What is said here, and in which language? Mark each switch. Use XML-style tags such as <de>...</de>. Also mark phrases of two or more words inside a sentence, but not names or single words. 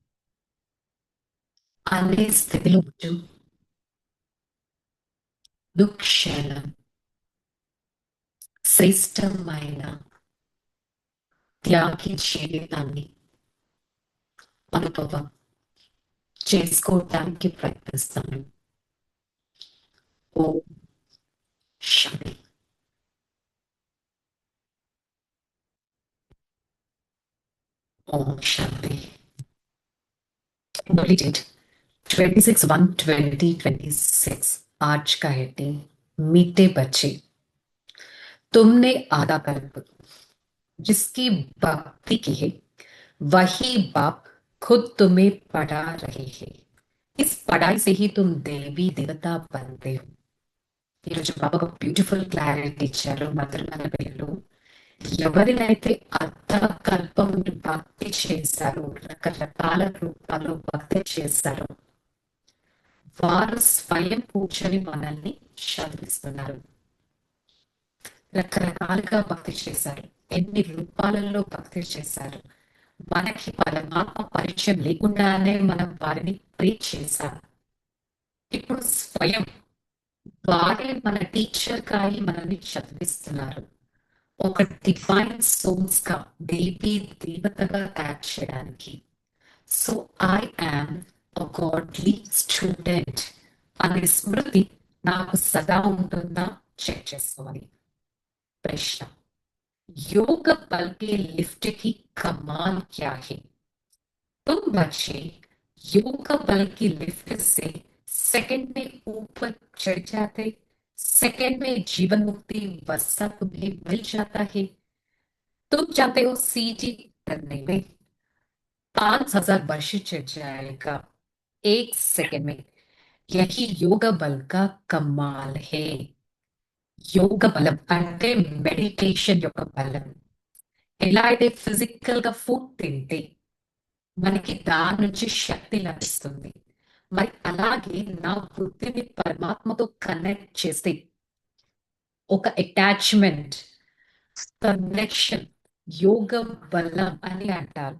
<te>అనే స్థితిలో ఉంటూ క్షణం శ్రేష్టమైన త్యాగి జీవితాన్ని అనుభవం చేసుకోవటానికి ప్రయత్నిస్తాను. ఓం శాంతి.</te> <hi>ओम शांति. Completed. 26/1/2026 आज का हेडिंग मीठे बच्चे, तुमने आधा कल्प जिसकी भक्ति की है वही बाप खुद तुम्हें पढ़ा रहे हैं. इस पढ़ाई से ही तुम देवी देवता बनते हो.</hi> <te>ఈరోజు బాబా ఒక</te> <en>beautiful clarity</en> <te>ఇచ్చారు. మదర్ మన పిల్లలు ఎవరినైతే అర్థకల్పం భక్తి చేశారో, రకరకాల రూపాల్లో భక్తి చేశారో వారు స్వయం కూర్చొని మనల్ని చదివిస్తున్నారు. రకరకాలుగా భక్తి చేశారు, ఎన్ని రూపాలలో భక్తి చేశారు. మనకి పరమాత్మ పరిచయం లేకుండానే మనం వారిని ప్రే చేశాం. ఇప్పుడు స్వయం వారే మన టీచర్ కాయి మనల్ని చదివిస్తున్నారు. ఒక</te> <en>divine souls</en> <te>గా దేవి దేవతగా తయారు చేయడానికి. సో</te> <en>I am a godly student</en> <te>అనే స్మృతి నాకు సదా ఉంటుందా చెక్ చేసుకోవాలి.</te> <hi>प्रश्न, योग बल के लिफ्ट की कमाल क्या है? तुम बच्चे योग बल की लिफ्ट से सेकंड में ऊपर चढ़ जाते, सेकंड में जीवन मुक्ति वसा तुम्हें मिल जाता है. तुम चाहते हो सीटी करने में 5,000 वर्ष चढ़ जाएगा 1 सेकंड में. यही योग बल का कमाल है.</hi> <te>యోగ బలం అంటే మెడిటేషన్ యొక్క బలం. ఎలా అయితే ఫిజికల్ గా ఫుడ్ తింటే మనకి దాని నుంచి శక్తి లభిస్తుంది, మరి అలాగే నా బుద్ధిని పరమాత్మతో కనెక్ట్ చేస్తే ఒక అటాచ్మెంట్, కనెక్షన్ యోగ బలం అని అంటారు.</te>